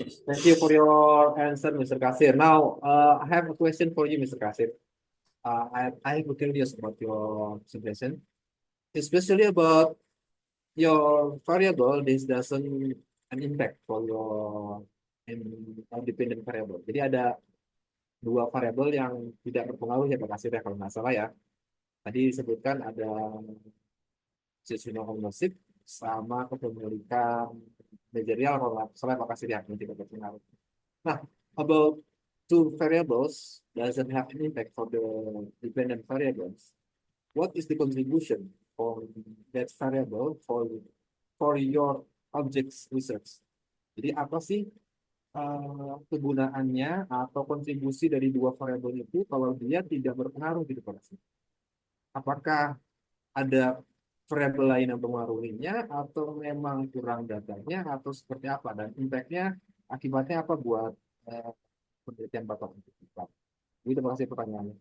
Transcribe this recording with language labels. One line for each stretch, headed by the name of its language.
English: Thank you for your answer, Mr. Kasir. Now, I have a question for you, Mr. Kasir. I am curious about your suggestion, especially about your variable. This doesn't an impact for your independent variable.
Indonesian: Jadi ada dua variabel yang tidak berpengaruh ya Pak Kasir ya kalau nggak salah ya. Tadi disebutkan ada seasonal ownership sama kepemilikan manajerial kalau salah Pak Kasir ya yang tidak berpengaruh.
English: Nah, about two variables doesn't have an impact for the dependent variables. What is the contribution for that variable for your objects research?
Indonesian: Jadi apa sih kegunaannya atau kontribusi dari dua variabel itu kalau dia tidak berpengaruh gitu Pak Kasir? Apakah ada variabel lain yang mempengaruhinya atau memang kurang datanya atau seperti apa dan impactnya akibatnya apa buat penelitian Bapak untuk kita? Itu terima kasih pertanyaannya.